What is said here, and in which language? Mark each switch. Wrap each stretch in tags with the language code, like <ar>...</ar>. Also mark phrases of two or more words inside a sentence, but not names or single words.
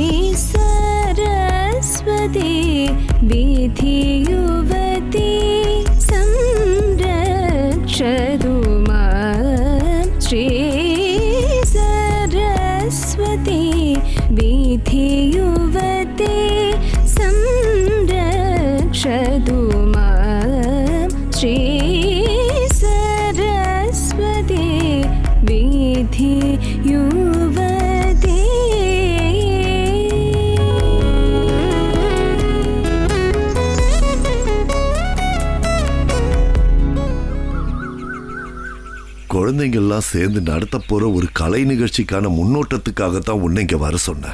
<sa>सरस्वती विधि युवती संरक्षतु मां श्री सरस्वती विधि युवती संरक्षतु मां श्री सरस्वती विधि युवती.</sa> <ta>குழந்தைங்கள்லாம் சேர்ந்து நடத்த போற ஒரு கலை நிகழ்ச்சிக்கான முன்னோட்டத்துக்காகத்தான் உன்னை இங்க வர சொன்னேன்.</ta>